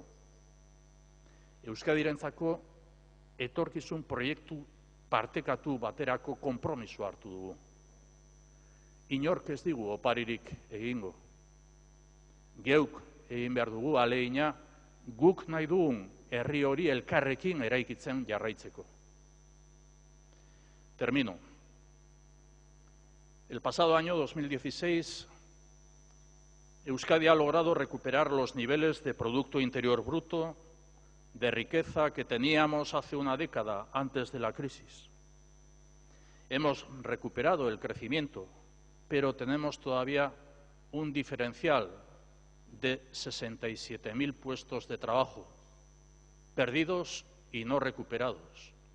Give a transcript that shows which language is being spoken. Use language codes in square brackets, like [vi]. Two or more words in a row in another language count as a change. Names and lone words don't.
[eu] Euskadirentzako etorkizun proiektu partekatu baterako konpromiso hartu dugu. Inork ez digu oparirik egingo. Geuk egin behar dugu ahalegina guk nahi dugun herri hori elkarrekin eraikitzen jarraitzeko. [es] Termino. El pasado año 2016, Euskadi ha logrado recuperar los niveles de Producto Interior Bruto, de riqueza que teníamos hace una década antes de la crisis. Hemos recuperado el crecimiento, pero tenemos todavía un diferencial de 67.000 puestos de trabajo, perdidos y no recuperados.